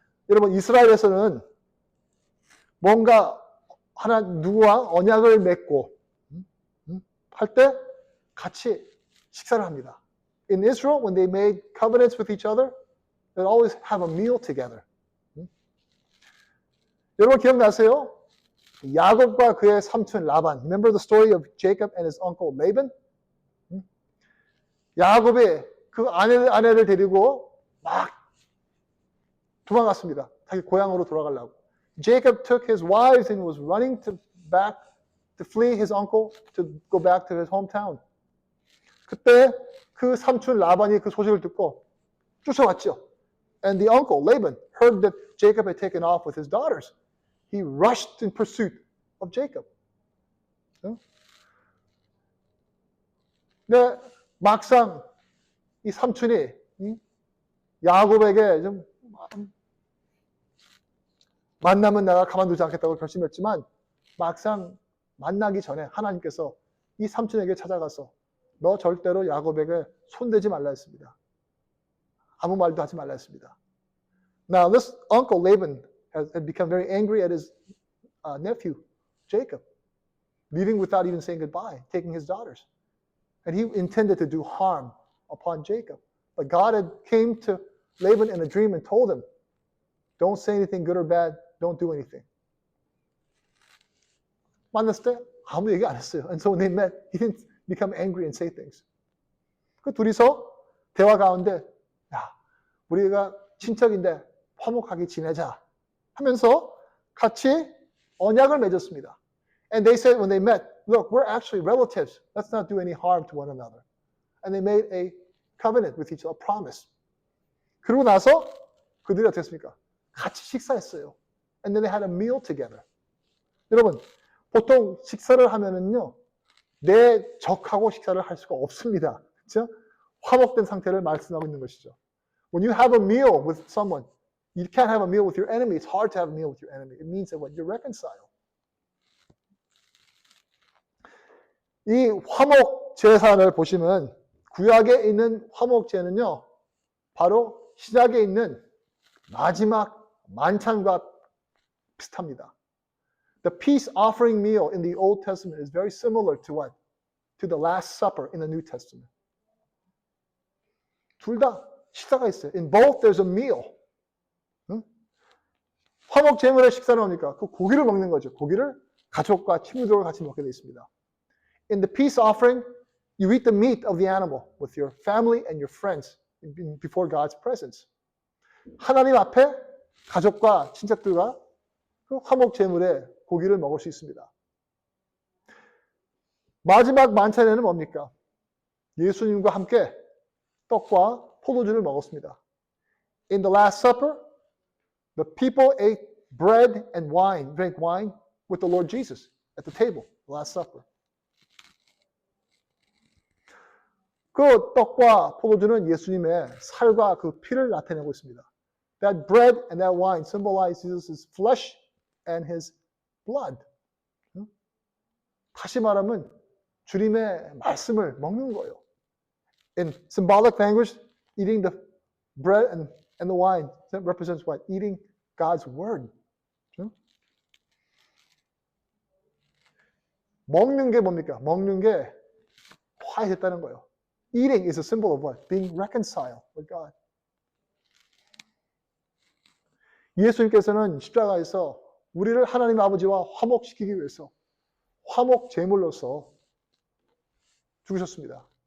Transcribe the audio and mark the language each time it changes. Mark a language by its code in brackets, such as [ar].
[ko] 여러분, 이스라엘에서는 뭔가 누구와 언약을 맺고 할 때 같이 식사를 합니다. [en] In Israel, when they made covenants with each other, they'd always have a meal together. [ko] 여러분 기억나세요? 야곱과 그의 삼촌 라반. [en] Remember the story of Jacob and his uncle Laban? [ko] 야곱이 그 아내를 데리고 막 도망갔습니다. 자기 고향으로 돌아가려고. [en] Jacob took his wives and was running back to flee his uncle to go back to his hometown. [ko] 그때 그 삼촌 라반이 그 소식을 듣고 쫓아왔죠. [en] And the uncle Laban heard that Jacob had taken off with his daughters. He rushed in pursuit of Jacob. [ko] 근데 막상 이 삼촌이 야곱에게 좀 만나면 내가 가만두지 않겠다고 결심했지만 막상 만나기 전에 하나님께서 이 삼촌에게 찾아가서 너 절대로 야곱에게 손대지 말라 했습니다. 아무 말도 하지 말라 했습니다. [en] Now this uncle Laban had become very angry at his nephew Jacob, leaving without even saying goodbye, taking his daughters. And he intended to do harm upon Jacob. But God had came to Laban in a dream and told him, don't say anything good or bad, don't do anything. [ko] 만났을 때 아무 얘기 안 했어요. [en] And so when they met, he didn't become angry and say things. [ko] 그 둘이서 대화 가운데 야, 우리가 친척인데 화목하게 지내자 하면서 같이 언약을 맺었습니다. [en] And they said when they met, look, we're actually relatives. Let's not do any harm to one another. And they made a covenant with each other, a promise. [ko] 그러고 나서 그들이 어떻게 했습니까? 같이 식사했어요. [en] And then they had a meal together. [ko] 여러분, 보통 식사를 하면은요, 내 적하고 식사를 할 수가 없습니다. 그렇죠? 화목된 상태를 말씀하고 있는 것이죠. [en] When you have a meal with someone, you can't have a meal with your enemy. It's hard to have a meal with your enemy. It means that what you're reconciled. [ko] 이 화목 제사를 보시면 구약에 있는 화목제는요, 바로 신약에 있는 마지막 만찬과 비슷합니다. [en] The peace offering meal in the Old Testament is very similar to what? To the Last Supper in the New Testament. [ko] 둘 다 식사가 있어요. [en] In both there's a meal. [ko] 화목 제물의 식사는 뭡니까? 그 고기를 먹는 거죠. 고기를 가족과 친구들과 같이 먹게 되어 있습니다. [en] In the peace offering, you eat the meat of the animal with your family and your friends before God's presence. [ko] 하나님 앞에 가족과 친척들과 그 화목 제물의 고기를 먹을 수 있습니다. 마지막 만찬에는 뭡니까? 예수님과 함께 떡과 포도주를 먹었습니다. [en] In the Last Supper, the people ate bread and wine, drank wine with the Lord Jesus at the table, the Last Supper. [ko] 그 떡과 포도주는 예수님의 살과 그 피를 나타내고 있습니다. [en] That bread and that wine symbolize Jesus' flesh and his blood. [ko] 다시 말하면 주님의 말씀을 먹는 거예요. [en] In symbolic language, eating the bread and the wine represents what? Eating God's word. [ko] 먹는 게 뭡니까? 먹는 게 화해됐다는 거예요. [en] Eating is a symbol of what? Being reconciled with God. [ko] 예수님께서는 십자가에서 우리를 하나님 아버지와 화목시키기 위해서 화목 제물로서 죽으셨습니다.